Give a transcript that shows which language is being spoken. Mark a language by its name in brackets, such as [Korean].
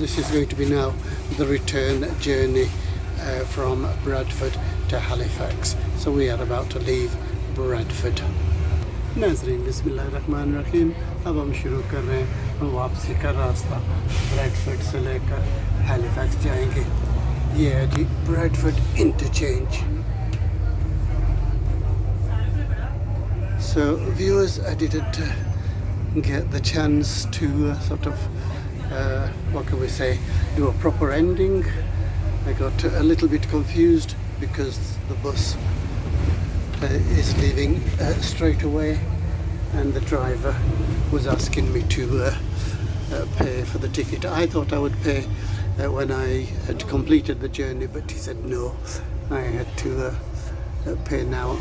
[English] This is going to be now the return journey from Bradford to Halifax. So we are about to leave Bradford. [Hindi] नाज़रीन बिस्मिल्लाहिर्रहमानिर्रहीम अब हम शुरू कर रहे हैं वापसी का रास्ता ब्रैडफोर्ड से लेकर हैलिफैक्स जाएंगे ये है जी Bradford interchange [English] So viewers, I didn't get the chance to sort of what can we say, do a proper ending. I got a little bit confused because the bus is leaving straight away and the driver was asking me to pay for the ticket. I thought I would pay when I had completed the journey, but he said no, I had to pay now.